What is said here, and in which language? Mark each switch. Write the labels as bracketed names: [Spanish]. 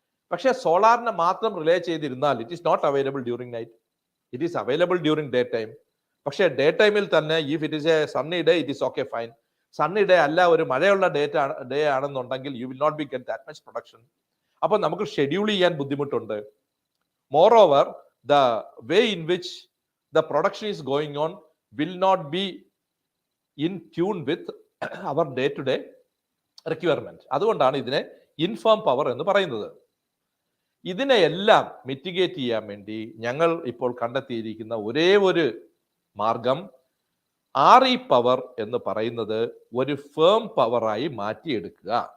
[Malayalam] പക്ഷേ സോളാറിനെ മാത്രം relay ചെയ്തിരുന്നാൽ [English] It is not available during night, it is available during day time. [Malayalam] പക്ഷേ day ടൈമിൽ തന്നെ [English] If it is a sunny day it is okay fine. [Malayalam] Sunny day അല്ല, ഒരു മഴയുള്ള ഡേ ആണെന്നുണ്ടെങ്കിൽ [English] You will not be get that much production. [Malayalam] അപ്പോൾ നമുക്ക് schedule ചെയ്യാൻ ബുദ്ധിമുട്ടുണ്ട്. [English] Moreover the way in which the production is going on will not be in tune with our day-to-day requirement. [Malayalam] അതുകൊണ്ടാണ് ഇതിനെ ഇൻഫേം പവർ എന്ന് പറയുന്നത്. ഇതിനെ എല്ലാം മിറ്റിഗേറ്റ് ചെയ്യാൻ വേണ്ടി ഞങ്ങൾ ഇപ്പോൾ കണ്ടെത്തിയിരിക്കുന്ന ഒരേ ഒരു മാർഗം RE പവർ എന്ന് പറയുന്നത് ഒരു ഫേം പവറായി മാറ്റിയെടുക്കുക.